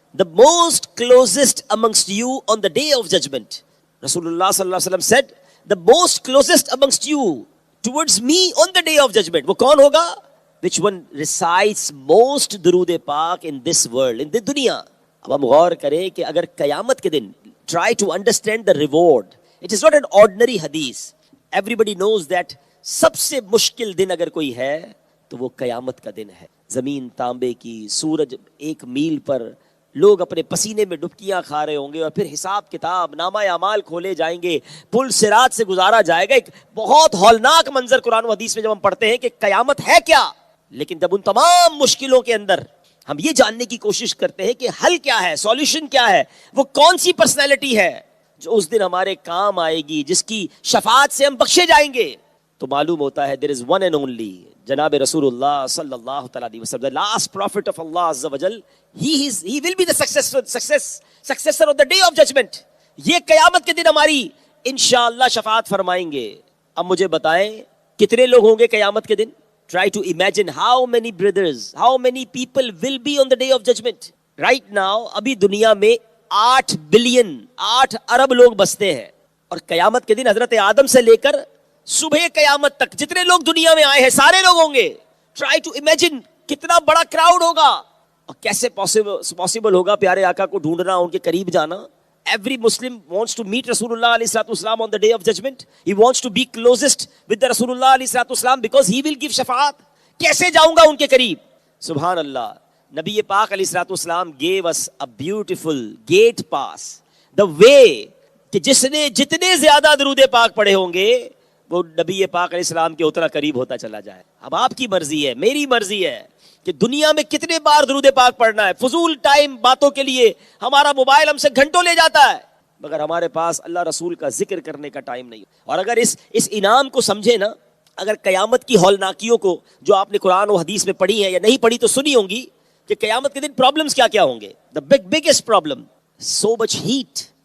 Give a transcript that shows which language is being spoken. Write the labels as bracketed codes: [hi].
[en] The most closest amongst you on the day of judgment. رسول اللہ صلی اللہ علیہ وسلم said, the most closest amongst you towards me on the day of judgment. [ur] وہ کون ہوگا؟ [en] Which one recites most درود پاک in this world, in the دنیا. [ur] اب ہم غور کریں کہ اگر قیامت کے دن [en] try to understand the reward. It is not an ordinary hadith. Everybody knows that [ur] سب سے مشکل دن اگر کوئی ہے تو وہ قیامت کا دن ہے. زمین تانبے کی، سورج 1 میل پر، لوگ اپنے پسینے میں ڈبکیاں کھا رہے ہوں گے اور پھر حساب کتاب، نامہ اعمال کھولے جائیں گے، پل صراط سے گزارا جائے گا. ایک بہت ہولناک منظر قرآن و حدیث میں جب ہم پڑھتے ہیں کہ قیامت ہے کیا، لیکن جب ان تمام مشکلوں کے اندر ہم یہ جاننے کی کوشش کرتے ہیں کہ حل کیا ہے، سولوشن کیا ہے، وہ کون سی پرسنالٹی ہے جو اس دن ہمارے کام آئے گی، جس کی شفاعت سے ہم بخشے جائیں گے، تو معلوم ہوتا ہے [en] there is one and only [ur] جناب رسول اللہ صلی اللہ تعالیٰ علیہ وسلم, [en] the last prophet of Allah Azza wa Jal. He will be the successor of the day of judgment. [ur] یہ قیامت کے دن ہماری انشاءاللہ شفاعت فرمائیں گے. اب مجھے بتائیں کتنے لوگ ہوں گے قیامت کے دن؟ [en] Try to imagine how many brothers, how many people will be on the day of judgment. Right now [ur] ابھی دنیا میں 8 بلین 8 ارب لوگ بستے ہیں, اور قیامت کے دن حضرت آدم سے لے کر صبح قیامت تک جتنے لوگ دنیا میں آئے ہیں سارے لوگ ہوں گے. [en] try to imagine [ur] کتنا بڑا کراؤڈ ہوگا, اور کیسے پاسبل ہوگا پیارے آقا کو ڈھونڈنا, ان کے قریب جانا. [en] Every Muslim wants to meet Rasulullah alayhi salatu wasalam on the day of judgment. He wants to be closest with the Rasulullah alayhi salatu wasalam because he will give shafaat. [ur] کیسے جاؤں گا ان کے قریب؟ سبحان اللہ. [en] نبی پاک علیہ الصلوۃ والسلام gave us a beautiful gate pass. The way [ur] کہ جس نے جتنے زیادہ درود پاک پڑھے ہوں گے وہ نبی پاک علیہ السلام کے اتنا قریب ہوتا چلا جائے. اب آپ کی مرضی ہے, میری مرضی ہے کہ دنیا میں کتنے بار درود پاک پڑھنا ہے. فضول ٹائم باتوں کے لیے ہمارا موبائل ہم سے گھنٹوں لے جاتا ہے, مگر ہمارے پاس اللہ رسول کا ذکر کرنے کا ٹائم نہیں. اور اگر اس انعام کو سمجھے نا, اگر قیامت کی ہولناکیوں کو جو آپ نے قرآن و حدیث میں پڑھی ہے یا نہیں پڑھی تو سنی ہوں گی کہ قیامت کے دن پرابلمز کیا کیا ہوں گے. [en] The biggest problem, so much heat.